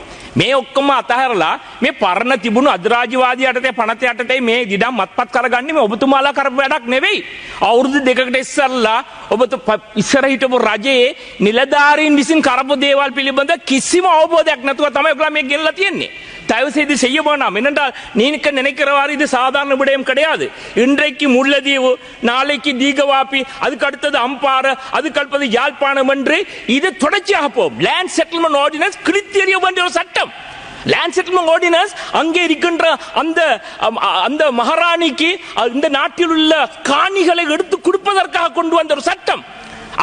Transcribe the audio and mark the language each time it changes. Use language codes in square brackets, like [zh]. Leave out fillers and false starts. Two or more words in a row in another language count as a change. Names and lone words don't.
[si] මේ ඔක්කොම අතහැරලා මේ පරණ තිබුණු අධිරාජ්‍යවාදී යටතේ පනත යටතේ මේ ඉඩම් අත්පත් කරගන්නේ මේ ඔබතුමාලා කරපු වැඩක් නෙවෙයි. අවුරුදු 2කට ඉස්සෙල්ලා ඉස්සර හිටපු රජයේ නිලධාරීන් විසින් කරපු දේවල් පිළිබඳ කිසිම අවබෝධයක් නැතුව තමයි ඔයගොල්ලෝ මේ ගෙල්ලා තියෙන්නේ. [ta] தயவு செய்து செய்ய வேண்டாம். என்னென்றால் நீங்க நினைக்கிறவாறு இது சாதாரண விடயம் கிடையாது. இன்றைக்கு முல்லைத்தீவு, நாளைக்கு தீகவாப்பி, அதுக்கு அடுத்தது அம்பாறை, அதுக்கு அடுத்தது யாழ்ப்பாணம் என்று இது தொடர்ச்சியாக போகும். [en] land settlement ordinance [ta] கிரித்தெரிய வேண்டிய ஒரு சட்டம். [en] land settlement ordinance [ta] அங்கே இருக்கின்ற அந்த மகாராணிக்கு இந்த நாட்டில் உள்ள காணிகளை எடுத்து கொடுப்பதற்காக கொண்டு வந்த ஒரு சட்டம்.